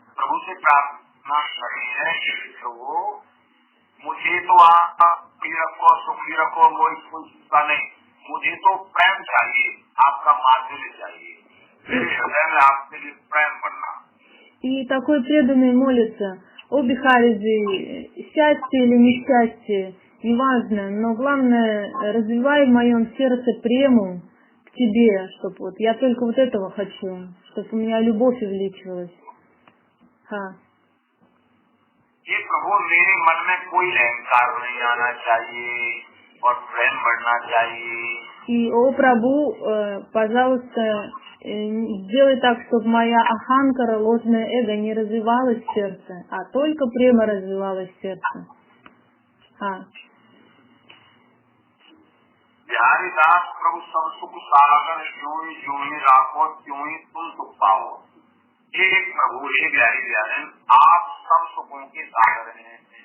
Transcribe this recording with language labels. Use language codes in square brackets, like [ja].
[hi] प्रभु से प्रार्थना करनी है कि प्रभु मुझे तो आप रखो, सुखी रखो, कोई चिंता नहीं, मुझे तो प्रेम चाहिए, आपका माधुर्य चाहिए, मेरे हृदय में आपके लिए प्रेम बनना। [ru] И такой преданный молится: о Бихариджи, счастье или несчастье, неважно, но главное, развивай в моем сердце прему к тебе, чтобы вот я только вот этого хочу, чтобы у меня любовь увеличивалась. [hi] हाँ, ये प्रभु मेरे मन में कोई अहंकार नहीं आना चाहिए और प्रेम बढ़ना चाहिए। [ru] И, о Прабху, пожалуйста, сделай так, чтобы моя аханкара, ложное эго, не развивалось в сердце, а только према развивалась в сердце. [hi] हाँ, बिहारी दास प्रभु सब सुख सागर जो ही राखो त्यों ही तुम सुख पाओ। एक प्रभु हे बिहारी बिहारन, आप सब सुखों के सागर हैं।